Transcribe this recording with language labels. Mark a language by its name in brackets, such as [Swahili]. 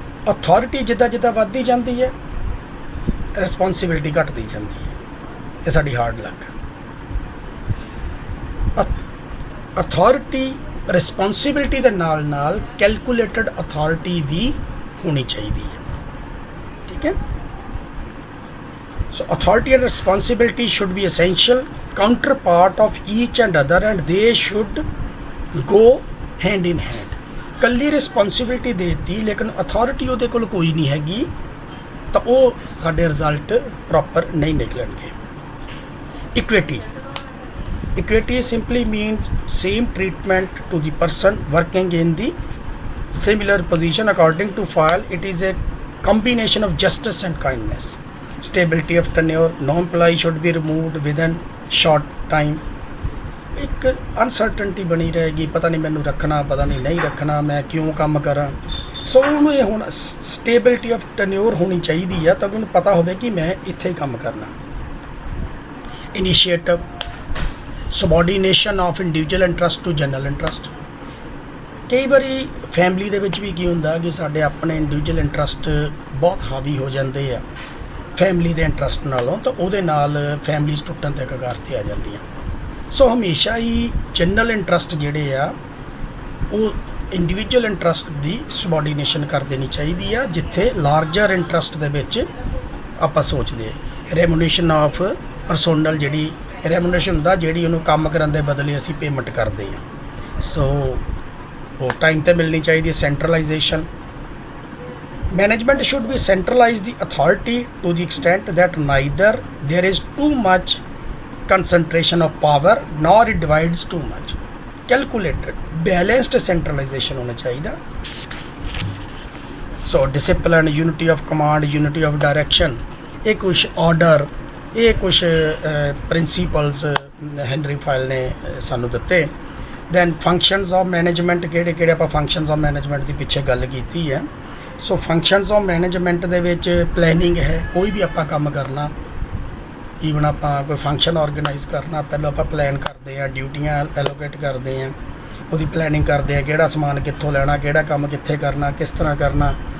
[Punjabi] Authority ਜਿੱਦਾਂ ਜਿੱਦਾਂ ਵੱਧਦੀ ਜਾਂਦੀ ਹੈ, ਰਿਸਪੌਂਸਿਬਿਲਿਟੀ ਘਟਦੀ ਜਾਂਦੀ ਹੈ। ਇਹ ਸਾਡੀ ਹਾਰਡ ਲੱਕ। ਅਥਾਰਟੀ ਰਿਸਪੌਂਸਿਬਿਲਿਟੀ ਦੇ ਨਾਲ ਨਾਲ ਕੈਲਕੂਲੇਟਡ ਅਥਾਰਟੀ ਵੀ ਹੋਣੀ ਚਾਹੀਦੀ ਹੈ। ਠੀਕ ਹੈ। [English] So authority and responsibility should be essential counterpart of each and other, and they should go hand in hand. [Punjabi] ਕੱਲੀ ਰਿਸਪੌਂਸਿਬਿਲਿਟੀ ਦੇ ਦਿੱਤੀ ਲੇਕਿਨ ਅਥਾਰਟੀ ਉਹਦੇ ਕੋਲ ਕੋਈ ਨਹੀਂ ਹੈਗੀ ਤਾਂ ਉਹ ਸਾਡੇ ਰਿਜ਼ਲਟ ਪ੍ਰੋਪਰ ਨਹੀਂ ਨਿਕਲਣਗੇ। Equity. [English] Equity simply means same treatment to the person working in the similar position. According to Fayol, it is a combination of justice and kindness. Stability of tenure. No employee should be removed within short time. [Punjabi] ਇੱਕ uncertainty ਬਣੀ ਰਹੇਗੀ, ਪਤਾ ਨਹੀਂ ਮੈਨੂੰ ਰੱਖਣਾ, ਪਤਾ ਨਹੀਂ ਰੱਖਣਾ, ਮੈਂ ਕਿਉਂ ਕੰਮ ਕਰਾਂ। ਸੋ ਉਹਨੂੰ ਇਹ ਹੁਣ ਸਟੇਬਿਲਿਟੀ ਆਫ ਟੈਨਿਓਰ ਹੋਣੀ ਚਾਹੀਦੀ ਆ ਤਾਂ ਉਹਨੂੰ ਪਤਾ ਹੋਵੇ ਕਿ ਮੈਂ ਇੱਥੇ ਹੀ ਕੰਮ ਕਰਨਾ। [English] Initiative. subordination of individual interest to general interest. [Punjabi] ਕਈ ਵਾਰੀ ਫੈਮਿਲੀ ਦੇ ਵਿੱਚ ਵੀ ਕੀ ਹੁੰਦਾ ਕਿ ਸਾਡੇ ਆਪਣੇ ਇੰਡੀਵਿਜੂਅਲ ਇੰਟਰਸਟ ਬਹੁਤ ਹਾਵੀ ਹੋ ਜਾਂਦੇ ਆ ਫੈਮਿਲੀ ਦੇ ਇੰਟਰਸਟ ਨਾਲੋਂ, ਤਾਂ ਉਹਦੇ ਨਾਲ ਫੈਮਿਲੀਜ਼ ਟੁੱਟਣ ਦੇ ਕਗਾਰ 'ਤੇ ਆ ਜਾਂਦੀਆਂ। ਸੋ ਹਮੇਸ਼ਾ ਹੀ ਜਨਰਲ ਇੰਟਰਸਟ ਜਿਹੜੇ ਆ ਉਹ ਇੰਡੀਵਿਜੂਅਲ ਇੰਟਰਸਟ ਦੀ ਸਬੋਰਡੀਨੇਸ਼ਨ ਕਰ ਦੇਣੀ ਚਾਹੀਦੀ ਆ, ਜਿੱਥੇ ਲਾਰਜਰ ਇੰਟਰਸਟ ਦੇ ਵਿੱਚ ਆਪਾਂ ਸੋਚਦੇ ਰੈਮੂਨੇਸ਼ਨ ਆਫ ਪਰਸੋਨਲ, ਜਿਹੜੀ ਰੈਮੂਨੇਸ਼ਨ ਹੁੰਦਾ ਜਿਹੜੀ ਉਹਨੂੰ ਕੰਮ ਕਰਨ ਦੇ ਬਦਲੇ ਅਸੀਂ ਪੇਮੈਂਟ ਕਰਦੇ ਹਾਂ। [English] So ਉਹ time 'ਤੇ ਮਿਲਣੀ ਚਾਹੀਦੀ ਹੈ। Centralisation, management should be centralise the authority to the extent that neither there is too much concentration of power nor it divides too much, calculated balanced centralization [Hindi] होना चाहिए। [English] so discipline, unity of command, unity of direction, [Hindi] ये कुछ order, ये कुछ principles Henry file ने सानू दिते। [English] then functions of management, [Punjabi] ਕਿਹੜੇ ਕਿਹੜੇ ਆਪਾਂ [English] functions of management [Punjabi] ਦੀ ਪਿੱਛੇ ਗੱਲ ਕੀਤੀ ਹੈ। [English] so functions of management [Punjabi] ਦੇ ਵਿੱਚ planning ਹੈ, ਕੋਈ ਵੀ ਆਪਾਂ ਕੰਮ ਕਰਨਾ, ਈਵਨ ਆਪਾਂ ਕੋਈ ਫੰਕਸ਼ਨ ਆਰਗੇਨਾਈਜ਼ ਕਰਨਾ, ਪਹਿਲਾਂ ਆਪਾਂ ਪਲਾਨ ਕਰਦੇ ਹਾਂ, ਡਿਊਟੀਆਂ ਐਲੋਕੇਟ ਕਰਦੇ ਹਾਂ, ਉਹਦੀ ਪਲੈਨਿੰਗ ਕਰਦੇ ਹਾਂ, ਕਿਹੜਾ ਸਮਾਨ ਕਿੱਥੋਂ ਲੈਣਾ, ਕਿਹੜਾ ਕੰਮ ਕਿੱਥੇ ਕਰਨਾ, ਕਿਸ ਤਰ੍ਹਾਂ ਕਰਨਾ।